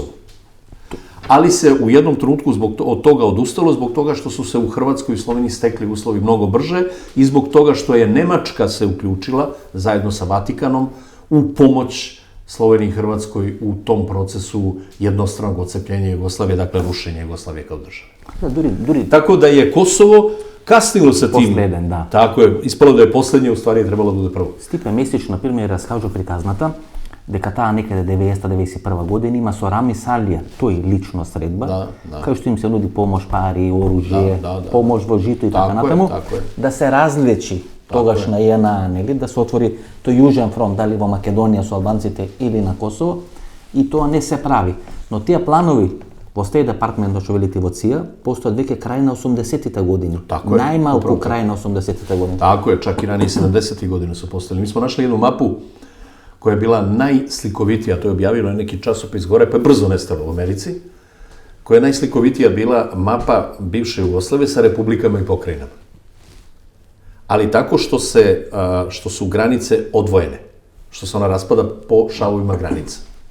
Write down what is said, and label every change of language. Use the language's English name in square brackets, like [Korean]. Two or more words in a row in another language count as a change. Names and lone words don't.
[Serbian] Ali se u jednom trenutku od toga odustalo, zbog toga što su se u Hrvatskoj i Sloveniji stekli uslovi mnogo brže i zbog toga što je Nemačka se uključila zajedno sa Vatikanom u pomoć Sloveniji i Hrvatskoj u tom procesu jednostranog odcepljenja Jugoslavije, dakle rušenja Jugoslavije kao države. Tako da je Kosovo kasnilo sa tim. [Macedonian] Последен, да. [Serbian] Tako je, ispalo da je poslednje, u stvari je trebalo da bude prvo. [Macedonian] Стипе Месич, например, раскажу приказната, дека таа некаде 1991 година има со Рами Салија, тој лично средба, кај што им се нуди помош, пари, оружје, помош во жито и така натаму, да се различи тогашна ЕНА, нели, да се отвори тој јужен фронт, дали во Македонија со албанците или на Косово, и тоа не се прави. Но тие планови во State Department, што велите во ЦИА, постојат веќе крај на 80-те години. Најмалку крај на 80-те години. [Serbian] Tako je, čak i ranije 70-ih godina su postojali. Mi smo našli jednu mapu koja je bila najslikovitija, to je objavilo neki časopis gore, pa je brzo nestalo u Americi, koja je najslikovitija bila mapa bivše Jugoslavije sa republikama i pokrajinama. Ali tako što su granice odvojene, što se ona raspada po šavovima granica.